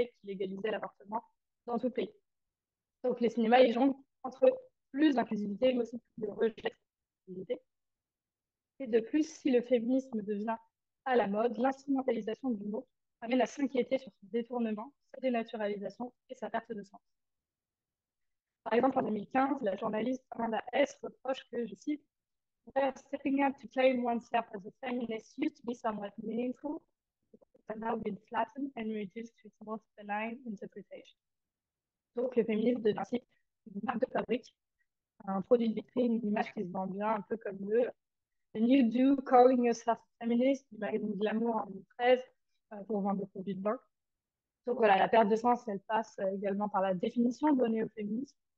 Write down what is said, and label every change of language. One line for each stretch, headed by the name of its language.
French: Wade qui légalisait l'avortement dans tout le pays. Donc les cinémas, ils jonglent entre plus d'inclusivité, mais aussi plus de rejet d'inclusivité. Et de plus, si le féminisme devient à la mode, l'instrumentalisation du mot amène à s'inquiéter sur son détournement, sa dénaturalisation et sa perte de sens. Par exemple, en 2015, la journaliste Amanda S. reproche que, je cite,
English: stepping up to claim oneself as a feminist used to be somewhat meaningful, but now been flattened and reduced to its most benign interpretation.
French: Donc, le féminisme devient ainsi une marque de fabrique, un produit de vitrine, une image qui se vend bien, un peu comme le New Do Calling Yourself a Feminist du magazine Glamour en 2013 pour vendre des produits de bain. Donc voilà, la perte de sens, elle passe également par la définition donnée au féminisme.